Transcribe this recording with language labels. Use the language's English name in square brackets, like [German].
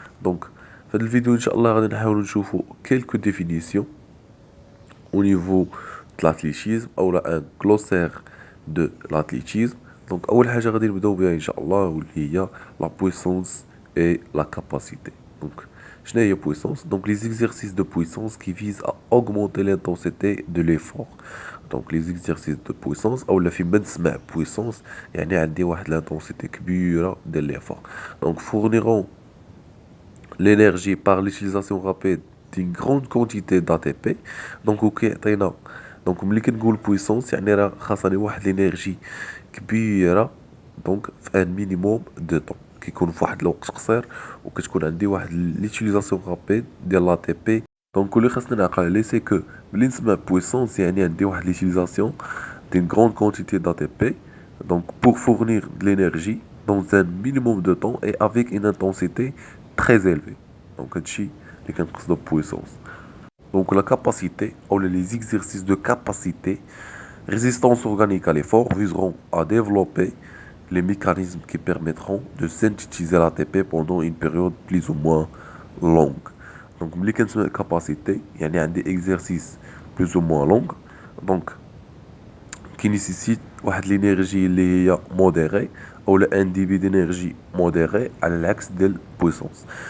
[Arabic] دونك في هذا الفيديو ان شاء الله غادي نحاول نشوفوا [French] quelques définitions au niveau de l'athlétisme [Arabic] او لا ان [French] glossaire de l'athlétisme. [Arabic] دونك اول حاجة غادي نبداو بها ان شاء الله واللي هي la puissance et la capacité. دونك شنو هي [French] puissance؟ دونك les exercices de puissance qui visent à augmenter l'intensité de l'effort. [Arabic] دونك لي زيكزارسيس دو بويسونس اولا فيما نسمع بويسونس يعني عندي واحد لانتونسيتي كبيره ديال ليفور. [French] دونك fourniront l'énergie par l'utilisation rapide d'une grande quantité d'ATP. [Arabic] دونك وكيعطينا دونك ملي كنقول بويسونس يعني راه خاصني واحد لينيرجي كبيره دونك في ان مينيموم دو طون كيكون في واحد الوقت قصير وكتكون عندي واحد ليتيليزاسيون رابيد ديال لا تي بي. دونك اللي خاصنا نعقل عليه سي كو ملي نسمع بويسونس يعني عندي واحد ليتيليزاسيون دين غروند كونتيتي دو تي بي [French] دونك pour fournir de l'énergie dans un minimum de temps et avec une intensité très élevée. [Arabic] دونك هادشي اللي كنقصدو بويسونس. [French] Donc la capacité ou les exercices de capacité, résistance organique à l'effort viseront à développer les mécanismes qui permettront de synthétiser l'ATP pendant une période plus ou moins longue. Donc [Arabic] ملي كنسمع [French] capacité يعني عندي exercice plus ou moins long donc qui nécessite واحد l'énergie [Arabic] اللي هي [French] modérée ou un débit d'énergie modéré [Arabic] على العكس ديال [French] puissance.